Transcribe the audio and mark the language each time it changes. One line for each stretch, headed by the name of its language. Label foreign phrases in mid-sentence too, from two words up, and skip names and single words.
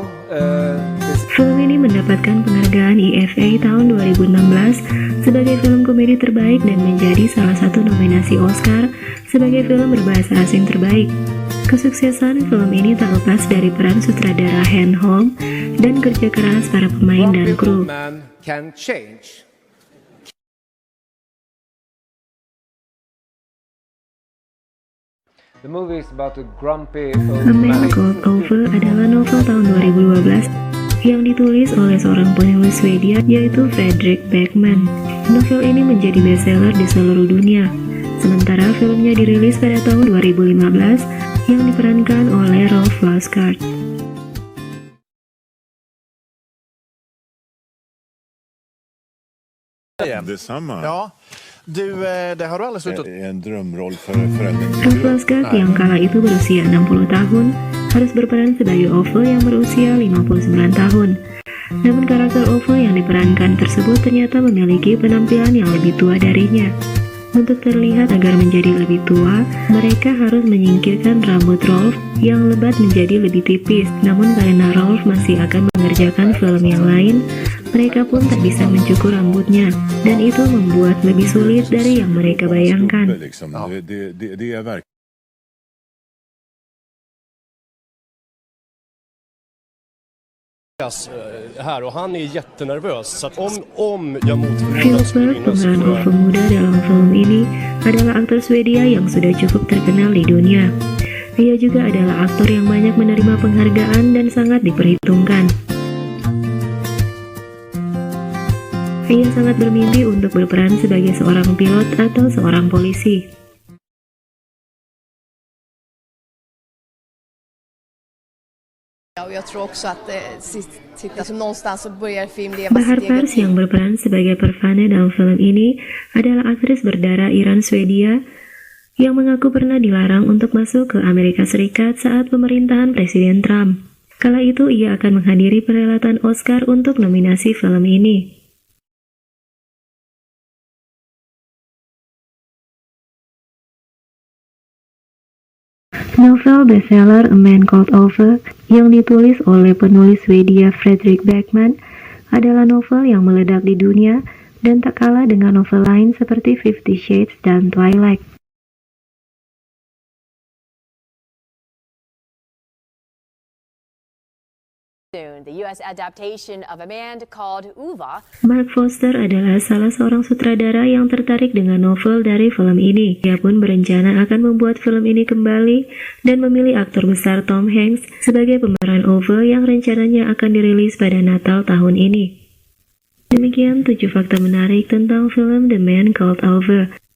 Indonesian: Film ini mendapatkan penghargaan IFA tahun 2016 sebagai film komedi terbaik dan menjadi salah satu nominasi Oscar sebagai film berbahasa asing terbaik. Kesuksesan film ini tak lepas dari peran sutradara Han Hong dan kerja keras para pemain dan
English: grumpy
Indonesian: kru.
English: old man can change. The movie is about a grumpy A old Man man.
Indonesian: Called Ove adalah novel tahun 2012 yang ditulis oleh seorang penulis Swedia yaitu Fredrik Backman. Novel ini menjadi bestseller di seluruh dunia. Sementara filmnya dirilis pada tahun 2015 yang diperankan oleh Rolf Lassgård.
Swedish: Detsamma. Ja, det har du aldrig slutat... En drömroll för en
Indonesian: Rolf Lassgård yang kala itu berusia 60 tahun harus berperan sebagai Ove yang berusia 59 tahun. Namun karakter Ove yang diperankan tersebut ternyata memiliki penampilan yang lebih tua darinya. Untuk terlihat agar menjadi lebih tua, mereka harus menyingkirkan rambut Rolf yang lebat menjadi lebih tipis. Namun karena Rolf masih akan mengerjakan film yang lain, mereka pun tak bisa mencukur rambutnya, dan itu membuat lebih sulit dari yang mereka bayangkan.
Swedish: liksom. Det är verkligen här och han är jättenervös så att om jag mot förmodan
Indonesian: Philip
Swedish: skulle
Indonesian: Berg,
Swedish: vinna så
Indonesian: pemeran
Swedish: tror jag
Indonesian: Ove muda dalam film ini, adalah aktor Swedia yang sudah cukup terkenal di dunia. Ia juga adalah aktor yang banyak menerima penghargaan dan sangat diperhitungkan. Ia sangat bermimpi untuk berperan sebagai seorang pilot atau seorang polisi.
Swedish: Och jag tror också att någonstans så börjar film leva
Indonesian: Bahar
Swedish: sitt eget
Indonesian: Pars yang berperan sebagai Parvana dalam film ini adalah aktris berdarah Iran Swedia yang mengaku pernah dilarang untuk masuk ke Amerika Serikat saat pemerintahan Presiden Trump. Kala itu ia akan menghadiri perhelatan Oscar untuk nominasi film ini. Novel bestseller A Man Called Ove yang ditulis oleh penulis Swedia Fredrik Backman adalah novel yang meledak di dunia dan tak kalah dengan novel lain seperti 50 Shades dan Twilight.
English: The U.S. adaptation of A Man Called Ove.
Indonesian: Mark Foster adalah salah seorang sutradara yang tertarik dengan novel dari film ini. Ia pun berencana akan membuat film ini kembali dan memilih aktor besar Tom Hanks sebagai pemeran Ove yang rencananya akan dirilis pada Natal tahun ini. Demikian 7 fakta menarik tentang film The Man Called Ove.